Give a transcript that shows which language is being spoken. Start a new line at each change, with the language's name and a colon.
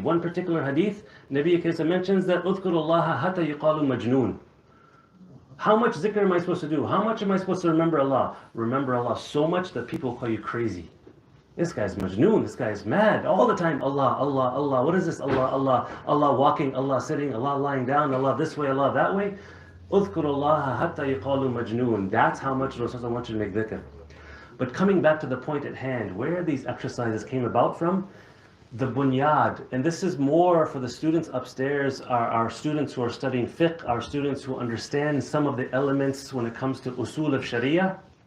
English: One particular hadith, Nabi Kareem mentions that
Arabic: اذكر الله حتى يقال مجنون.
English: How much zikr am I supposed to do? How much am I supposed to remember Allah? Remember Allah so much that people call you crazy. This guy's majnoon, this guy's mad. All the time, Allah, Allah, Allah. What is this? Allah, Allah, Allah walking, Allah sitting, Allah lying down, Allah this way, Allah that way.
Arabic: اذكر الله حتى يقال مجنون.
English: That's how much Rasulullah wants you to make dhikr. But coming back to the point at hand, where these exercises came about from, the bunyad, and this is more for the students upstairs, our students who are studying fiqh, our students who understand some of the elements when it comes to usul of sharia.